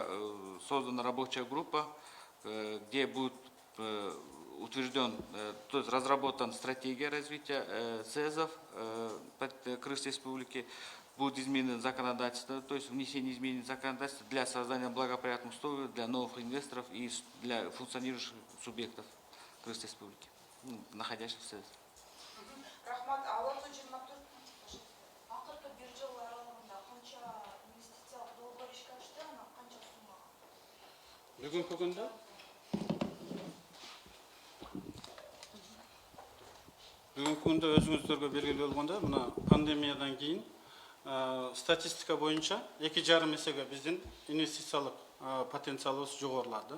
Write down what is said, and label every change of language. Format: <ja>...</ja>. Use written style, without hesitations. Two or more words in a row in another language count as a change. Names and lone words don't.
<ru>создана рабочая группа, где будет утвержден, то есть разработана стратегия развития СЭЗов Крымской республики, будет изменено законодательство, то есть внесение изменений в законодательство для создания благоприятных условий для новых инвесторов и для функционирующих субъектов Крымской республики, находящихся в СЭЗ.</ru> <ky>Рахмат, Алла 124. Акыркы 1 жыл аралыгында канча инвестициялык долбоор ишке ашты, анан канча суммага? Бүгүнкү күндө өзүңүздөргө белгилүү болгондой, мына пандемиядан кийин статистика боюнча 2,5 эсеге биздин инвестициялык потенциалыбыз жогорулады.</ky>